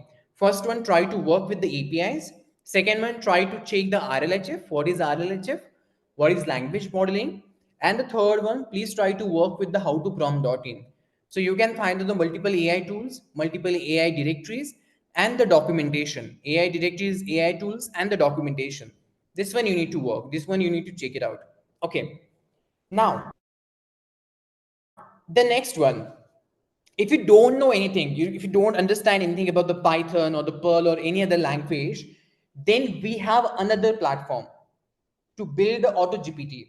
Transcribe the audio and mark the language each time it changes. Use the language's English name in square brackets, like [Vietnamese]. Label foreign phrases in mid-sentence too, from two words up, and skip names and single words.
[English] First one, try to work with the APIs. Second one, try to check the RLHF. What is RLHF? What is language modeling? And the third one, please try to work with the howtoprompt.in. So you can find the multiple AI tools, multiple AI directories, and the documentation. AI directories, AI tools, and the documentation. This one you need to work. This one you need to check it out. Okay. Now, the next one, if you don't know anything, if you don't understand anything about the Python or the Perl or any other language, then we have another platform to build the auto gpt.